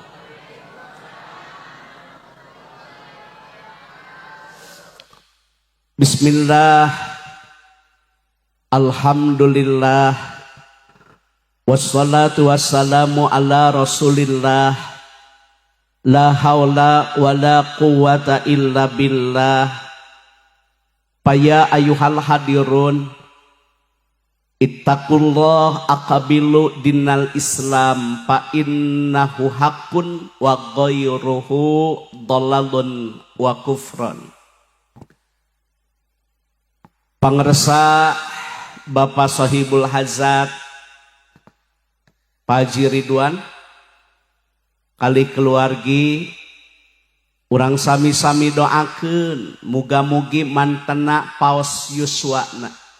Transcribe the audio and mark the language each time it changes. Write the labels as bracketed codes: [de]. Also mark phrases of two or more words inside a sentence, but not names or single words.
[ar] بسم الله، الحمد لله، والصلاة والسلام على رسول الله، لا حول ولا قوة إلا بالله. فيا أيها الحاضرون، اتقوا الله، أقبلوا دين الإسلام، فإنه حق وغيره ضلال وكفر. [su] Pangersa Bapak Sohibul Hazat Pak Haji Ridwan kali keluargi urang sami-sami doakeun muga-mugi mantena paos yuswana